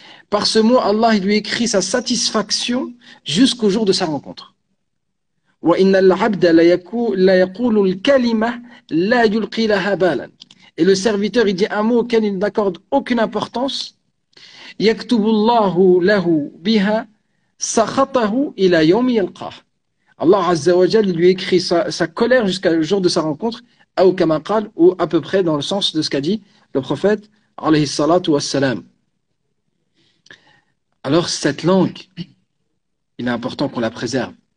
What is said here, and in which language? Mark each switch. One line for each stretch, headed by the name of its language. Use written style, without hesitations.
French: Par ce mot, Allah il lui écrit sa satisfaction jusqu'au jour de sa rencontre.
Arabic: وإن العبد لا يقول الكلمة لا يلقي لها بالا.
French: Et le serviteur il dit un mot auquel il n'accorde aucune importance.
Arabic: يكتب الله له بها سخطه إلى يوم يلقاه.
French: Allah Azza wa Jal lui écrit sa colère jusqu'au jour de sa rencontre, ou
Arabic: kama qal,
French: ou à peu près dans le sens de ce qu'a dit le prophète alayhi salatu wassalam. Alors cette langue, il est important qu'on la préserve.